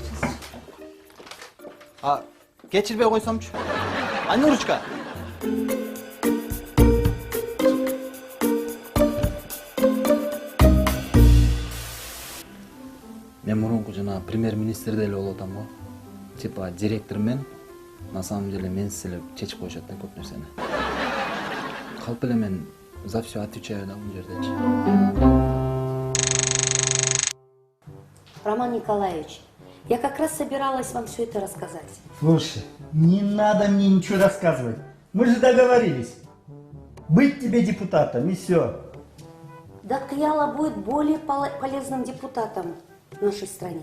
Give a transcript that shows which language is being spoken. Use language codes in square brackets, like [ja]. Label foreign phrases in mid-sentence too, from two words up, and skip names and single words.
[ky] А кечирбей койсомчу? Айнурчка. Мен мурунку жана премьер-министр деле болуп атам го. Типа директор мен [ru] на самом деле [ky] менсиз эле чечип коюшат да көп нерсени. Калп эле мен [ru] за все отвечаю [ky] да бул жердечи. [ru] Роман Николаевич, я как раз собиралась вам все это рассказать. Слушай, не надо мне ничего рассказывать. Мы же договорились. Быть тебе депутатом и все. Да Кыяла будет более полезным депутатом в нашей стране.